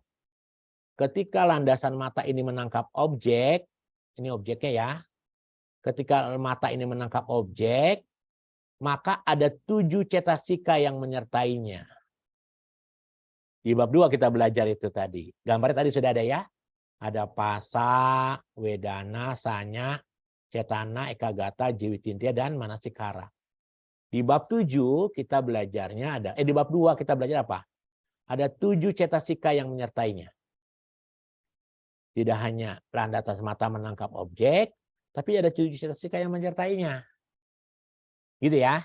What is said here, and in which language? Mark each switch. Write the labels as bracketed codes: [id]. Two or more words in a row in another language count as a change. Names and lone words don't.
[id] Ketika landasan mata ini menangkap objek, ini objeknya ya. Ketika mata ini menangkap objek, maka ada 7 cetasika yang menyertainya. Di bab 2 kita belajar itu tadi. Gambarnya tadi sudah ada ya. Ada pasa, wedana, sanya, cetana, ekagata, jiwitindriya, dan manasikara. Di bab 7 kita belajarnya ada, di bab 2 kita belajar apa? Ada 7 cetasika yang menyertainya. Tidak hanya landasan mata menangkap objek, tapi ada 7 cetasika yang menyertainya. Gitu ya.